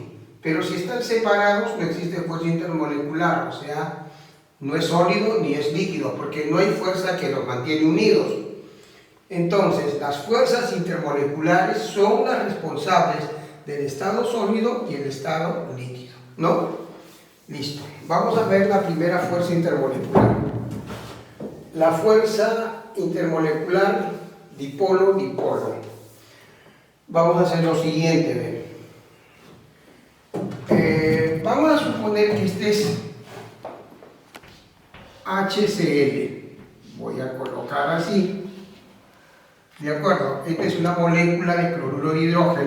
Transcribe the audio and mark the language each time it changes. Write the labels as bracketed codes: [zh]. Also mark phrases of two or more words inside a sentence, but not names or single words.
[es] Pero si están separados, no existe fuerza intermolecular, o sea, no es sólido ni es líquido, porque no hay fuerza que los mantiene unidos. Entonces, las fuerzas intermoleculares son las responsables del estado sólido y el estado líquido, ¿no? Listo. Vamos a ver la primera fuerza intermolecular. La fuerza intermolecular dipolo-dipolo. Vamos a hacer lo siguiente, vamos a suponer que este es HCl. Voy a colocar así. ¿De acuerdo? Esta es una molécula de cloruro de hidrógeno.